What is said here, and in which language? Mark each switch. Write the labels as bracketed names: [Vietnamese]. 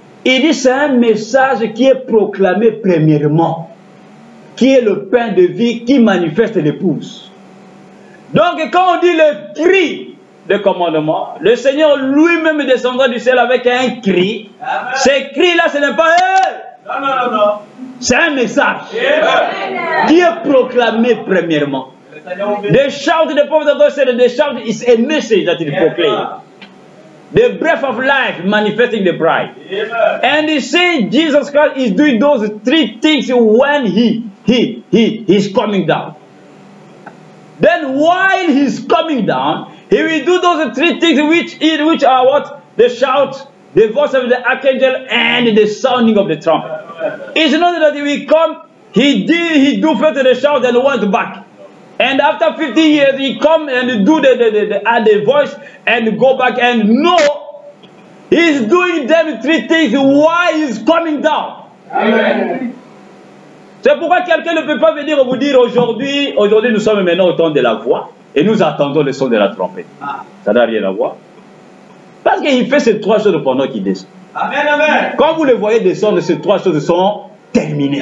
[French] Il dit, c'est un message qui est proclamé premièrement, qui est le pain de vie qui manifeste l'épouse. Donc, quand on dit le cri de commandement, le Seigneur lui-même descendra du ciel avec un cri. Amen. Ce cri-là, ce n'est pas Non, non, non, non. c'est un message Amen. qui est proclamé premièrement. Le Seigneur vous [English] The shout of the prophet of God said that the shout is a message that is proclaimed. The breath of life manifesting the bride. Amen. And he said Jesus Christ is doing those 3 things when he's coming down. Then while he's coming down, he will do those 3 things which are what? The shout, the voice of the archangel, and the sounding of the trumpet. It's not that he will come, he do first the shout and went back. And after 50 years, he come and do the voice and go back. And no, he's doing them 3 things while he's coming down. Amen. [French] C'est pourquoi quelqu'un ne peut pas venir vous dire aujourd'hui nous sommes maintenant au temps de la voix et nous attendons le son de la trompette. Ça n'a rien à voir. Parce qu'il fait ces 3 choses pendant qu'il descend. Amen. Amen. Quand vous le voyez descendre, ces 3 choses sont terminées.